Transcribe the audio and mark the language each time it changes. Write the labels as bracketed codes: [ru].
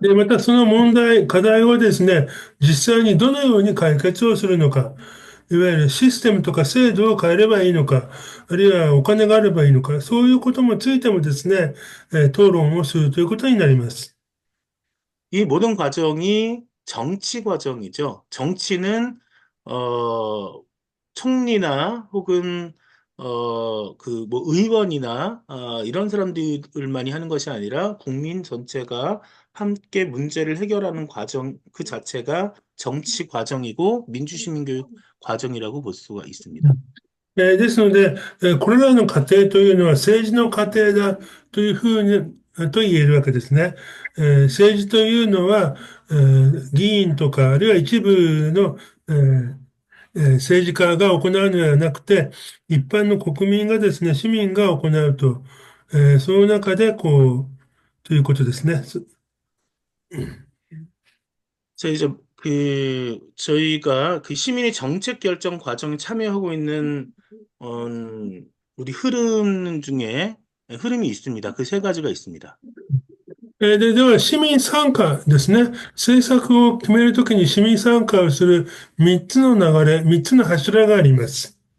[ja] で、またその問題、課題をですね、実際にどのように解決をするのか、いわゆるシステムとか制度を変えればいいのか、あるいはお金があればいいのか、そういうこともついてもですね、討論をするということになります。 [ko] 이 모든 과정이 정치 과정이죠. 정치는 어, 총리나 혹은 그 뭐 의원이나 이런 사람들만이 하는 것이 아니라 국민 전체가 함께 문제를 해결하는 과정 그 자체가 정치 과정이고 민주시민 교육 과정이라고 볼 수가 있습니다. [ja] ですので、これらの過程というのは政治の過程だというふうに、と言えるわけですね。政治というのは、議員とか、あるいは一部の、政治家が行うのではなくて、一般の国民がですね、市民が行うと、その中で、ということですね。 [ko] 이제 저희가 그 시민의 정책 결정 과정에 참여하고 있는 어, 우리 흐름이 있습니다. 그 세 가지가 있습니다. [ja] では、市民参加ですね。政策を決めるときに市民参加をする3つの流れ、3つの柱があります。